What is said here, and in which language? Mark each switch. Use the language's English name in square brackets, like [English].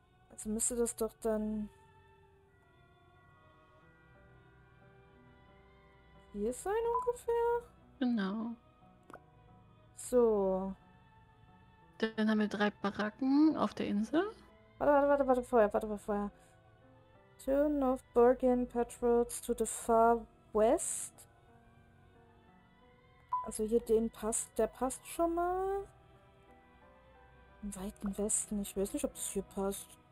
[German] Also müsste das doch dann hier sein ungefähr? Genau. So. Dann haben wir 3 Baracken auf der Insel. Warte, vorher. [English] Two North Bergen patrols to the far west. [German] Also hier der passt schon mal. Im weiten Westen. Ich weiß nicht, ob das hier passt.